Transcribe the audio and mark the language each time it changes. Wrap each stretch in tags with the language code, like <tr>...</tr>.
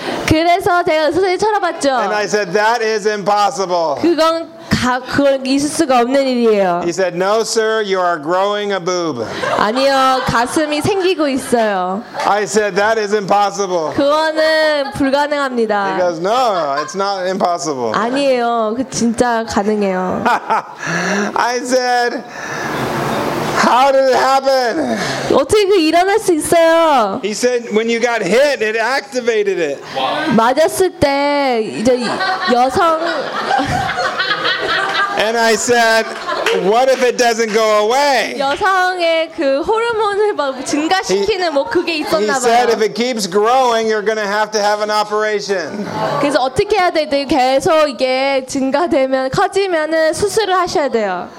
<ko>그래서 제가 선생님 쳐다봤죠.</ko> <en>And I said that is impossible.</en> <ko>그건 그건 있을 수가 없는 일이에요.</ko> <en>He said, "No, sir, you are growing a boob."</en> <ko>아니요, 가슴이 생기고 있어요.</ko> <en>I said, "That is impossible."</en> <ko>그거는 불가능합니다.</ko> <en>He goes, "No, it's not impossible."</en> <ko>아니에요, 그 진짜 가능해요.</ko> <en>I said, "How did it happen?"</en> <ko>어떻게 그 일어날 수 있어요?</ko> <en>He said, "When you got hit, it activated it."</en> <ko>맞았을 때 이제 여성</ko> <en>And I said, "What if it doesn't go away?"</en> <ko>여성의 그 호르몬을 막 증가시키는 뭐 그게 있었나 봐요.</ko> <en>He said, "If it keeps growing, you're going to have an operation."</en> <ko>그래서 어떻게 해야 돼? 계속 이게 증가되면 커지면은 수술을 하셔야 돼요.</ko>